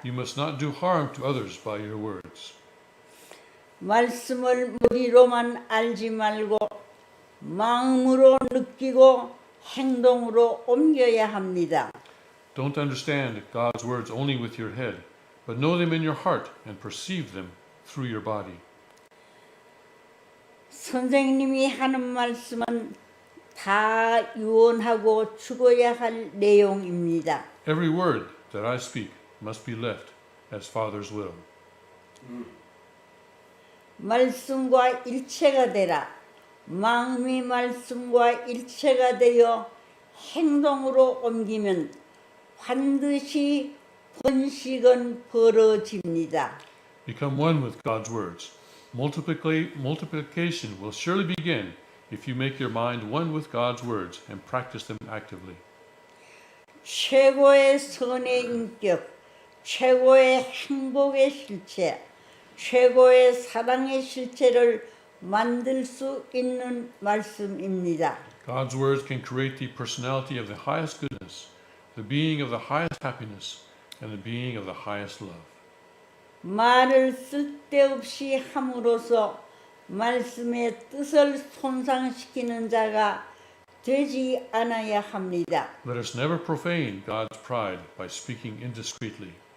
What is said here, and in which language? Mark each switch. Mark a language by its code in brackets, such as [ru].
[en] You must not do harm to others by your words. [ko] 말씀을 머리로만 알지 말고 마음으로 느끼고 행동으로 옮겨야 합니다. [en] Don't understand God's words only with your head, but know them in your heart and perceive them through your body. [ko] 선생님이 하는 말씀은 다 유언하고 죽어야 할 내용입니다. [en] Every word that I speak must be left as Father's will. [ko] 말씀과 일체가 되라. 마음이 말씀과 일체가 되어 행동으로 옮기면 반드시 번식은 벌어집니다. [en] Become one with God's words. Multiplication will surely begin if you make your mind one with God's words and practice them actively. [ko] 최고의 선의 인격, 최고의 행복의 실체, 최고의 사랑의 실체를 만들 수 있는 말씀입니다. [en] God's words can create the personality of the highest goodness, the being of the highest happiness, and the being of the highest love. [ko] 말을 쓸데없이 함으로써 말씀의 뜻을 손상시키는 자가 되지 않아야 합니다. [en] Let us never profane God's pride by speaking indiscreetly.